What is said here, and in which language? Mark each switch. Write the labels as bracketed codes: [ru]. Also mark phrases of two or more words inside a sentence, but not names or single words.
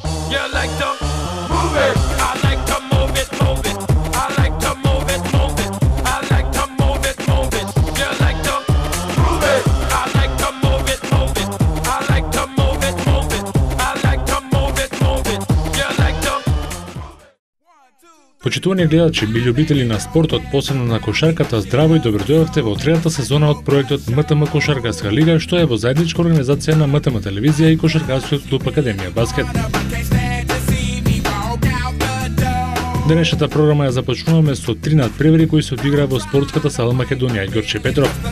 [en] You like to move it. I like to move it, move it. I like to move it, move it. I like to move it, move it. You like to move it. I like to move it, move it. I like to move it, move it. I like to move it, move it. You like to. [mk] Почитувани гледачи и љубители на спортот, посебно на кошарката, здраво и добродојавте во третата сезона од проектот МТМ Кошаркарска лига, што е во заедничка организација на МТМ телевизија и Кошаркарскиот клуб Академија Баскет. Денешната програма ја започнуваме со 3 надпревари кои се одиграа во спортската сала Македонија и Ѓорче Петров.